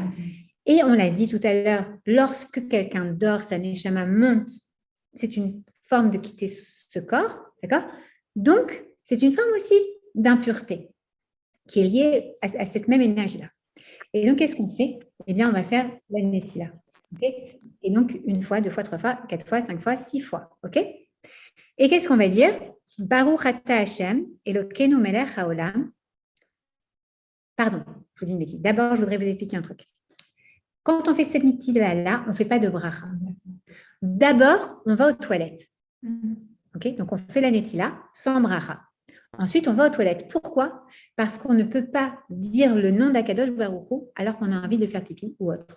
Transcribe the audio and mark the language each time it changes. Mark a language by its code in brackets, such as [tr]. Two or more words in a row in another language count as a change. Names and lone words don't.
[fr] Et on l'a dit tout à l'heure, lorsque quelqu'un dort, sa neshama monte, c'est une forme de quitter ce corps, d'accord? Donc, c'est une forme aussi d'impureté qui est liée à cette même énergie-là. Et donc, qu'est-ce qu'on fait? Eh bien, on va faire la netila. Okay? Et donc, 1 fois, 2 fois, 3 fois, 4 fois, 5 fois, 6 fois. OK? Et qu'est-ce qu'on va dire? [he] ברוך אתה השם אלוקינו מלך העולם. [fr] Pardon, je vous dis une bêtise. D'abord, je voudrais vous expliquer un truc. Quand on fait cette netila-là, on ne fait pas de bracha. D'abord, on va aux toilettes. Okay? Donc, on fait la netila sans bracha. Ensuite, on va aux toilettes. Pourquoi? Parce qu'on ne peut pas dire le nom d' [he] הקדוש ברוך הוא [fr] alors qu'on a envie de faire pipi ou autre.